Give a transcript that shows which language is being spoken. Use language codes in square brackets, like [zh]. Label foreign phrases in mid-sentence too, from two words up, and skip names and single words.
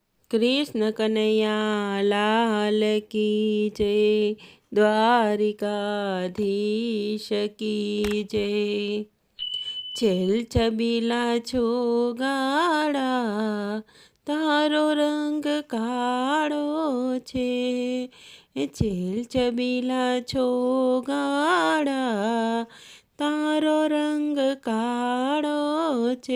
[hi] कृष्ण कन्हैया लाल की जय। द्वारिकाधीश की जय। [gu] છેલ છબીલા છો ગાડા, તારો રંગ કાળો છે. છેલ છબીલા છો ગાડા, તારો રંગ કાળો છે.